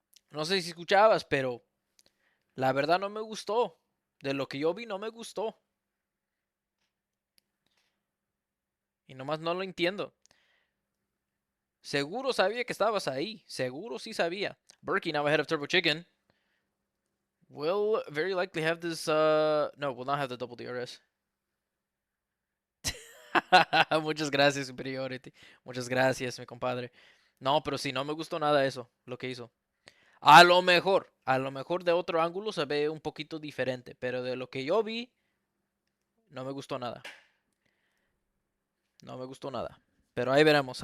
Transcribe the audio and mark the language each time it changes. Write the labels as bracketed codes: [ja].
[es] No sé si escuchabas, pero la verdad no me gustó. De lo que yo vi no me gustó. Y nomás no lo entiendo. Seguro sabía que estabas ahí. Seguro sí sabía. [en] Berkey now ahead of Turbo Chicken. Will very likely have this, no, will not have the double DRS. [es] Muchas gracias, Superiority. Muchas gracias, mi compadre. No, pero sí, no me gustó nada eso, lo que hizo. A lo mejor de otro ángulo se ve un poquito diferente, pero de lo que yo vi, no me gustó nada. No me gustó nada. Pero ahí veremos.